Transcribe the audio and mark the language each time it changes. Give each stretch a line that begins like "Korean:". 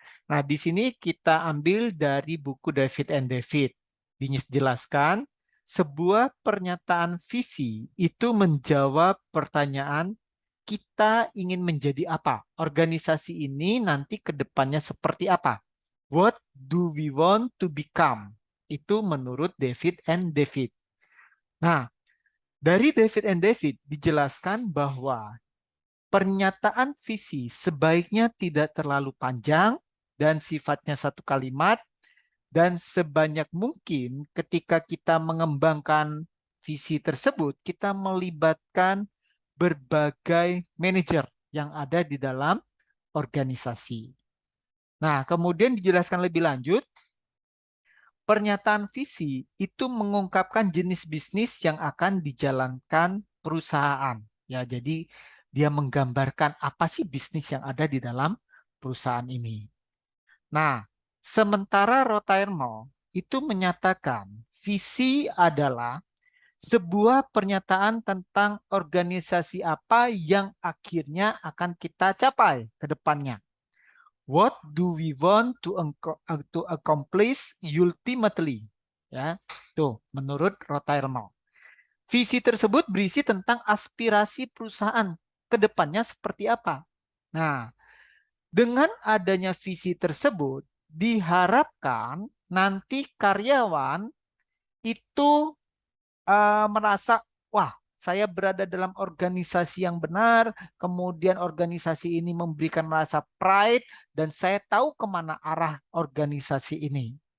Indonesian: Nah, di sini kita ambil dari buku David and David. Dijelaskan, sebuah pernyataan visi itu menjawab pertanyaan kita ingin menjadi apa? Organisasi ini nanti ke depannya seperti apa?
English: What do we want to become?
Indonesian: Itu menurut David and David. Nah, dari David and David dijelaskan bahwa pernyataan visi sebaiknya tidak terlalu panjang dan sifatnya satu kalimat, dan sebanyak mungkin ketika kita mengembangkan visi tersebut, kita melibatkan berbagai manajer yang ada di dalam organisasi. Nah, kemudian dijelaskan lebih lanjut, pernyataan visi itu mengungkapkan jenis bisnis yang akan dijalankan perusahaan. Ya, jadi dia menggambarkan apa sih bisnis yang ada di dalam perusahaan ini. Nah, sementara Rotairmo itu menyatakan visi adalah sebuah pernyataan tentang organisasi apa yang akhirnya akan kita capai ke depannya.
English: What do we want to accomplish ultimately?
Indonesian: Ya, tuh menurut Rotairmo. Visi tersebut berisi tentang aspirasi perusahaan ke depannya seperti apa. Nah, dengan adanya visi tersebut diharapkan nanti karyawan itu merasa, wah, saya berada dalam organisasi yang benar, kemudian organisasi ini memberikan rasa pride, dan saya tahu kemana arah organisasi ini.